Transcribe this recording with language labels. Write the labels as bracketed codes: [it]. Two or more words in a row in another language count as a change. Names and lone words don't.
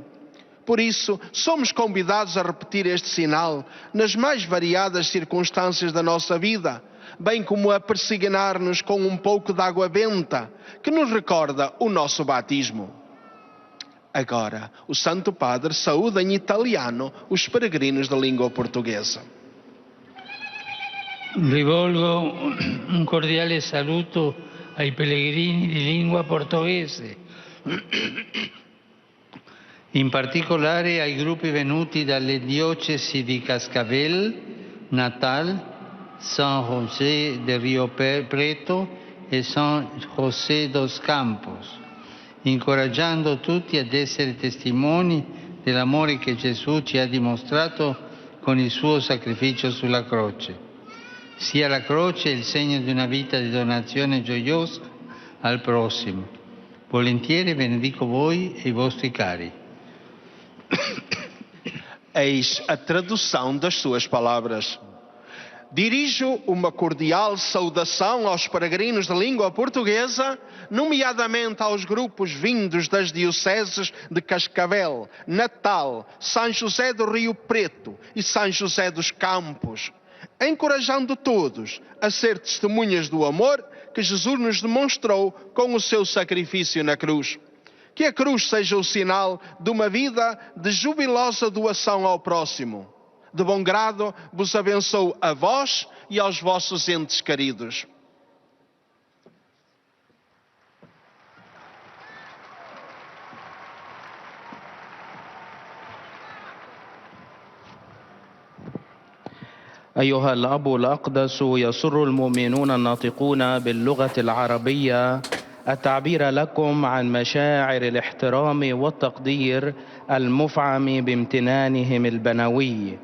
[pt] Por isso, somos convidados a repetir este sinal nas mais variadas circunstâncias da nossa vida, bem como a persignar-nos com um pouco de água benta, que nos recorda o nosso batismo. Agora, o Santo Padre saúda em italiano os peregrinos da língua portuguesa. [it] Rivolgo un cordiale saluto ai pellegrini di lingua portoghese, in particolare ai gruppi venuti dalle diocesi di Cascavel, Natal, San José de Rio Preto e San José dos Campos, incoraggiando tutti ad essere testimoni dell'amore che Gesù ci ha dimostrato con il suo sacrificio sulla croce. Sia la croce il segno di una vita di donazione gioiosa al prossimo. Volentieri benedico voi e i vostri cari. [pt] Eis a tradução das suas palavras. Dirijo uma cordial saudação aos peregrinos de língua portuguesa, nomeadamente aos grupos vindos das dioceses de Cascavel, Natal, São José do Rio Preto e São José dos Campos, encorajando todos a ser testemunhas do amor que Jesus nos demonstrou com o seu sacrifício na cruz. Que a cruz seja o sinal de uma vida de jubilosa doação ao próximo. De bom grado vos abençoo a vós e aos vossos entes queridos. [ar] أيها الأب الأقدس، يسر المؤمنون الناطقون باللغة العربية التعبير لكم عن مشاعر الاحترام والتقدير المفعم بامتنانهم البنوي.